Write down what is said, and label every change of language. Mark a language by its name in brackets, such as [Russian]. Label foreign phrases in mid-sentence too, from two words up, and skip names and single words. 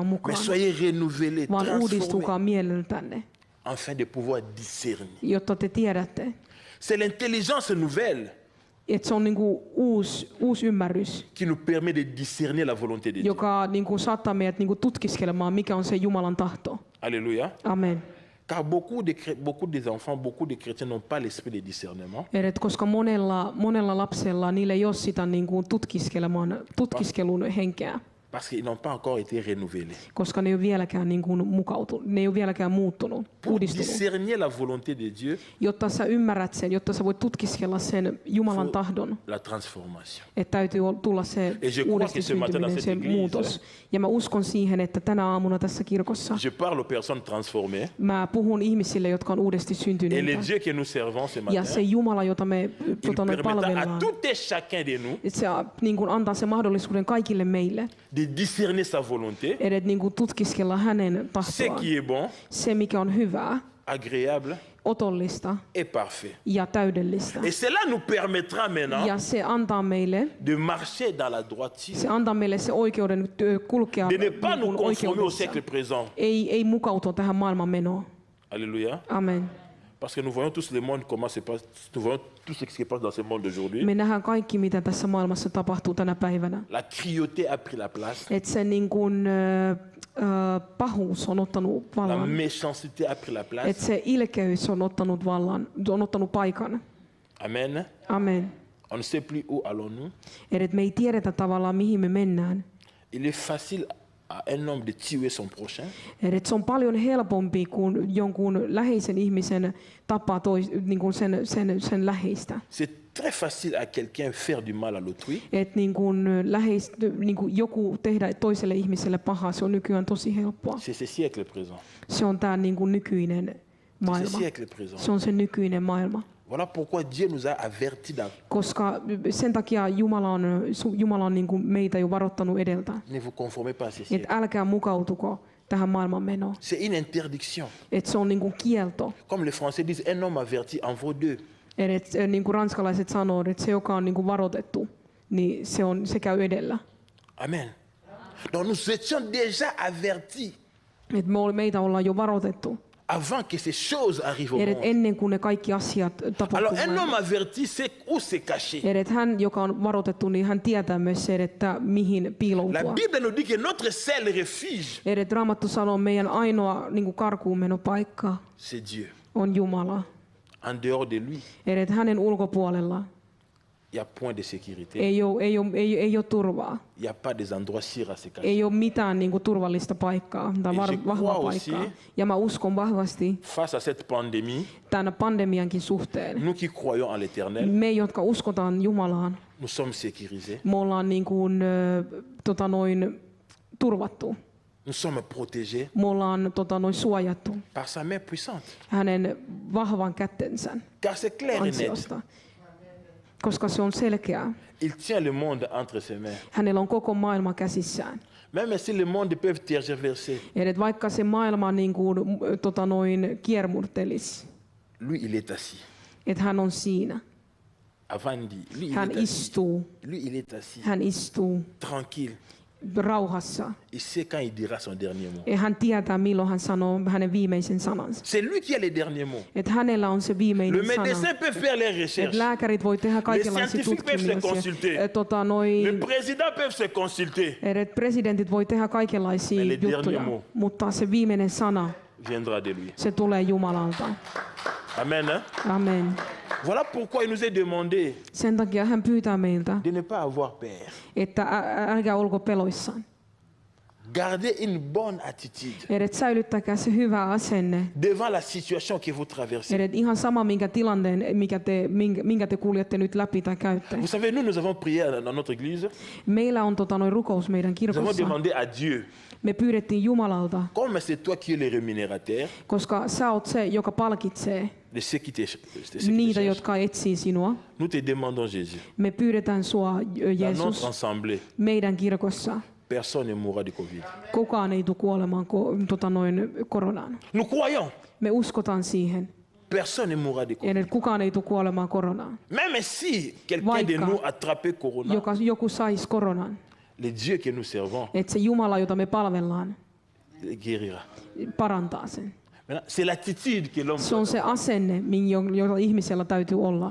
[French] mais [Finnish] mukaan, [French] soyez renouvelés, [Finnish] vaan [French] transformés, [Finnish] uudistukaa mieleltänne, [French] afin de pouvoir discerner. [Finnish] jotta te tiedätte. [French] C'est l'intelligence nouvelle [Finnish] Että se on niinku uusi ymmärrys, [French] qui nous permet de discerner la volonté de Dieu. [Finnish] joka niinku saattaa meidät niinku tutkiskelemaan, mikä on se Jumalan tahto. [French] Alléluia. Amen. Car beaucoup des enfants, beaucoup de chrétiens n'ont pas l'esprit de discernement. [Finnish] Et koska monella lapsella niillä ei ole sitä niinku tutkiskelun henkeä, [French] Parce qu'ils n'ont pas encore été renouvelés. [Finnish] koska ne ei ole vieläkään niinku ne ei ole vieläkään muuttunut, [French] Pour [Finnish] uudistunut. [French] discerner la volonté de Dieu, [Finnish] Jotta sä ymmärrät sen, jotta sä voit tutkiskella sen Jumalan [French] faut [Finnish] tahdon, [French] la transformation. [Finnish] että täytyy tulla se [French] Et je crois que [Finnish] uudesti [French] ce matin dans [Finnish] syntyminen, [French] cette [Finnish] se [French] église, [Finnish] muutos. Ja mä uskon siihen, että tänä aamuna tässä kirkossa [French] Je parle aux personnes transformées. [Finnish] mä puhun ihmisille, jotka on uudesti [French] Et le [Finnish] syntyneitä. [French] Dieu que nous servons ce [Finnish] Ja [French] matin, [Finnish] se Jumala, jota me [French] il permettra à [Finnish] palvellaan, [French] tout et chacun de nous [Finnish] se niin kuin antaa se mahdollisuuden kaikille meille, [French] de discerner sa volonté, [Finnish] edes niin kuin tutkiskella hänen [French] ce [Finnish] tahtoaan. [French] qui est bon, [Finnish] Se, mikä on hyvää, [French] agréable [Finnish] otollista [French] et parfait. [Finnish] ja täydellistä. [French] Et cela nous permettra maintenant [Finnish] Ja se antaa meille, [French] de marcher dans la droiture, [Finnish] se antaa meille se oikeuden kulkea [French] de ne pas [Finnish] niin [French] nous [Finnish] kuin [French] conformer au [Finnish] oikeudessa. [French] siècle présent. [Finnish] Ei mukautua tähän maailman menoon. [French] Alléluia. Amen. Parce que nous voyons tous le monde, comment se passe, nous voyons tout ce qui se passe dans ce monde aujourd'hui. [Finnish] Me nähdään kaikki, mitä tässä maailmassa tapahtuu tänä päivänä. [French] La cruauté a pris la place, [Finnish] Että se niin kuin, pahuus on ottanut [French] la [Finnish] vallan. [French] méchanceté a pris la place. [Finnish] Että se ilkeys on ottanut vallan, on ottanut paikan. Amen. Amen. [French] On ne sait plus où allons-nous. [Finnish] Et me ei tiedetä tavallaan, mihin me mennään. [French] Il est facile à un homme de tuer son prochain. [Finnish] Et se on paljon helpompi kuin jonkun läheisen ihmisen tappaa niin kuin sen läheistä. [French] C'est très facile à quelqu'un faire du mal à l'autrui. [Finnish] Että niin kuin niin kuin joku tehdä toiselle ihmiselle pahaa, se on nykyään tosi helppoa. [French] C'est ce siècle présent. [Finnish] Se on tämä niin kuin nykyinen [French] C'est ce [Finnish] maailma. [French] siècle présent. [Finnish] Se on se nykyinen maailma. [French] Voilà pourquoi Dieu nous a avertis dans... [Finnish] Koska sen takia Jumala on niin kuin meitä jo varoittanut edeltä. [French] Ne vous conformez pas à ce siècle. [Finnish] Että älkää mukautuko tähän maailman menoon. [French] C'est une interdiction. [Finnish] Että se on niin kuin kielto. [French] Comme les Français disent, un homme averti en vaut deux. [Finnish] Että niin kuin ranskalaiset sanoo, että se joka on niin kuin varoitettu, niin se käy edellä. Amen. [French] Donc nous étions déjà avertis [Finnish] Että meitä ollaan jo varoitettu. [French] avant que ces choses arrivent au [Finnish] Että [French] monde. [Finnish] ennen kuin ne kaikki asiat [French] Alors [Finnish] tapahtuvat. [French] un homme averti sait où se cacher. [Finnish] Että hän, joka on varoitettu, niin hän tietää myös se, että mihin [French] La [Finnish] piiloutua. [French] Bible nous dit que notre seul refuge, [Finnish] Että Raamattu sanoo, meidän ainoa niin kuin karkuunmenopaikka [French] c'est Dieu. [Finnish] on Jumala. [French] En dehors de lui, [Finnish] Että hänen ulkopuolella [French] il n'y a point de sécurité. [Finnish] ei ole turvaa. [French] Il n'y a pas des endroits sûrs à se cacher. [Finnish] Ei ole mitään niin kuin turvallista paikkaa tai [French] Et je [Finnish] vahvaa [French] crois [Finnish] paikkaa. [French] aussi- [Finnish] Ja mä uskon vahvasti [French] Face à cette pandémie, [Finnish] tämän pandemiankin suhteen. [French] nous qui croyons en l'éternel, [Finnish] Me, jotka uskotaan Jumalaan, [French] nous sommes sécurisés. [Finnish] me ollaan niin kuin, turvattu. [French] Nous sommes protégés [Finnish] Me ollaan suojattu [French] par sa main puissante. [Finnish] hänen vahvan kättensä [French] Car c'est clair et net. [Finnish] ansiosta. Koska se on selkeää. [French] Il tient le monde entre ses mains. [Finnish] Hänellä on koko maailma käsissään. [French] Même si le monde peut tergiverser, [Finnish] Et vaikka se maailma niin kuin, kiermurtelisi, [French] lui il est assis. [Finnish] että hän on siinä. [French] Avant il dit, lui il [Finnish] Hän [French] est assis. [Finnish] istuu. [French] Lui il est assis, [Finnish] Hän istuu [French] tranquille. [Finnish] rauhassa. [French] Il sait quand il dira son dernier mot. [Finnish] Ja hän tietää, milloin hän sanoo hänen viimeisen sanansa. [French] C'est lui qui a les derniers mots. [Finnish] Että hänellä on se [French] Le [Finnish] viimeinen sana. [French] médecin peut faire les [Finnish] Että [French] recherches. [Finnish] lääkärit voi tehdä kaikenlaisia [French] scientifiques peuvent se [Finnish] tutkimuksia. [French] consulter. Le président peut se consulter. [Finnish] Että presidentit voi tehdä kaikenlaisia [French] Mais le dernier [Finnish] juttuja, [French] mot [Finnish] mutta se viimeinen sana, [French] viendra de lui. [Finnish] se tulee Jumalalta. [French] Amen. Hein? [Finnish] Amen. [French] Voilà pourquoi il nous est demandé [Finnish] Sen takia hän pyytää meiltä, [French] de ne pas avoir peur. [Finnish] että älkää olko peloissaan. [French] Gardez une bonne attitude [Finnish] Että säilyttäkää se hyvä asenne. [French] devant la situation que vous traversez. [Finnish] Että ihan sama minkä tilanteen, minkä te kuljette nyt läpi tai käytte. [French] Vous savez, nous avons prié dans notre église. [Finnish] Meillä on rukous meidän [French] Nous avons [Finnish] kirkossa. [French] demandé à Dieu, [Finnish] Me pyydettiin Jumalalta, [French] comme c'est toi qui es le rémunérateur [Finnish] koska sä oot se, joka palkitsee [French] de ceux qui te [Finnish] niitä, [French] cherchent. [Finnish] jotka etsii sinua. [French] Nous te demandons, Jésus, [Finnish] Me pyydetään sua, [French] dans [Finnish] Jeesus, [French] notre assemblée, [Finnish] meidän kirkossa. [French] personne ne mourra du Covid. [Finnish] Kukaan ei tule kuolemaan koronaan. [French] Nous croyons, [Finnish] Me uskotaan siihen, [French] personne ne mourra du Covid. [Finnish] että kukaan ei tule kuolemaan koronaan. [French] Même si quelqu'un de [Finnish] Vaikka [French] nous attrapait corona, [Finnish] joku saisi koronan, [French] le Dieu que nous servons [Finnish] että se Jumala, jota me palvellaan, [French] guérira. [Finnish] parantaa sen. [French] Maintenant, c'est l'attitude que l'homme [Finnish] Se [French] doit [Finnish] on se asenne, jota ihmisellä täytyy olla.